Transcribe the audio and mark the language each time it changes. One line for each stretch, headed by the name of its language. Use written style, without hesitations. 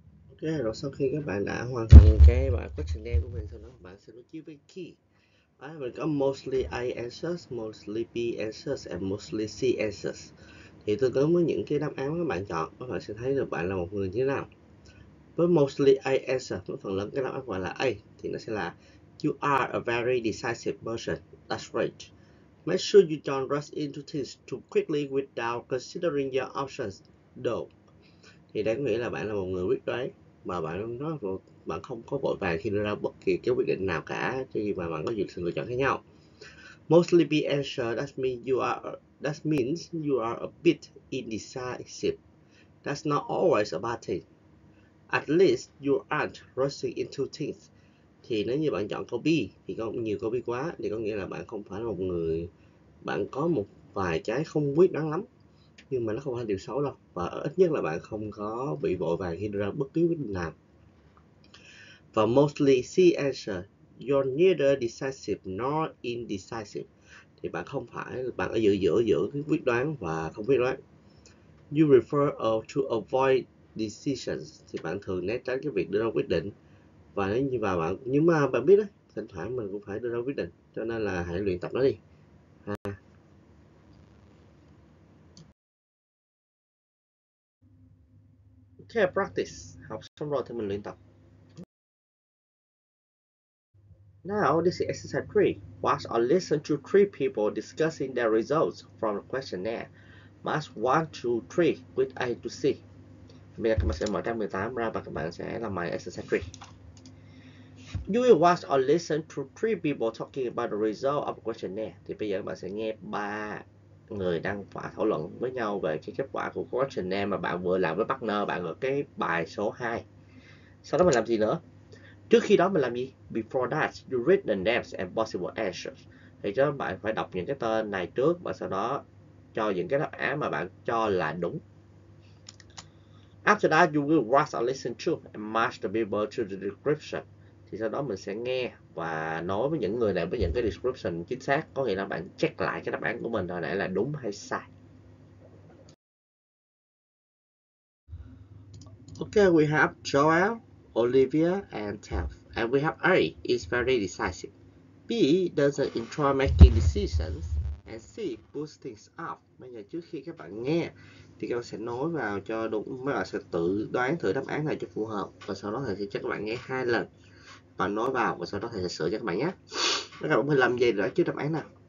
Vietnamese: Ok, rồi sau khi các bạn đã hoàn thành cái bài questionnaire của mình, sau đó bạn sẽ đối chiếu với key. Mình có
English: mostly A answers, mostly B answers and mostly C answers.
Vietnamese: Thì tương ứng với những cái đáp án các bạn chọn, các bạn sẽ thấy được bạn là một người như thế nào. Với mostly A answer, với phần lớn cái đáp án gọi là A, thì nó sẽ là
English: You are a very decisive person. That's right. Make sure you don't rush into things too quickly without considering your options. Don't.
Vietnamese: Thì đây có nghĩa là bạn là một người quyết đoán mà bạn không có vội vàng khi đưa ra bất kỳ cái quyết định nào cả khi mà bạn có nhiều sự lựa chọn khác nhau.
English: Mostly be answer that means you are a bit indecisive. That's not always a bad thing. At least you aren't rushing into things.
Vietnamese: Thì nếu như bạn chọn câu B thì có nhiều câu B quá thì có nghĩa là bạn không phải là một người, bạn có một vài cái không quyết đoán lắm, nhưng mà nó không phải là điều xấu đâu, và ít nhất là bạn không có bị vội vàng khi đưa ra bất cứ quyết định nào.
English: Và mostly C answer, you're neither decisive nor indecisive.
Vietnamese: Thì bạn không phải, bạn ở giữa cái quyết đoán và không quyết đoán.
English: You prefer to avoid decisions.
Vietnamese: Thì bạn thường né tránh cái việc đưa ra quyết định. Và nhưng mà bạn biết đó, thỉnh thoảng mình cũng phải đưa ra quyết định, cho nên là hãy luyện tập nó đi.
English: Okay, practice.
Vietnamese: Học xong rồi thì mình luyện tập.
English: Now, this is exercise 3. Watch or listen to 3 people discussing their results from the questionnaire. Match 1 to 3 with A to C.
Vietnamese: Bây giờ các bạn sẽ mở trang 18 ra và các bạn sẽ làm bài exercise 3.
English: You will watch or listen to 3 people talking about the result of the questionnaire.
Vietnamese: Thì bây giờ các bạn sẽ nghe 3 người đang thảo luận với nhau về cái kết quả của questionnaire mà bạn vừa làm với partner bạn ở cái bài số 2. Sau đó mình làm gì nữa? Trước khi đó mình làm gì?
English: Before that, you read the names and possible answers.
Vietnamese: Thì cho bạn phải đọc những cái tên này trước và sau đó cho những cái đáp án mà bạn cho là đúng.
English: After that, you will watch or listen to and match the people to the description.
Vietnamese: Thì sau đó mình sẽ nghe và nói với những người này với những cái description chính xác, có nghĩa là bạn check lại cái đáp án của mình hồi nãy là đúng hay sai.
English: Okay, we have Joel, Olivia, and Taff. And we have A is very decisive. B doesn't enjoy making decisions. And C puts things off.
Vietnamese: Bây giờ trước khi các bạn nghe thì các bạn sẽ nói vào cho đúng, mấy bạn sẽ tự đoán thử đáp án này cho phù hợp và sau đó thầy sẽ cho các bạn nghe 2 lần. Bạn nói vào và sau đó thầy sẽ sửa cho các bạn nhé. Các bạn phải làm gì để trước đáp án nào?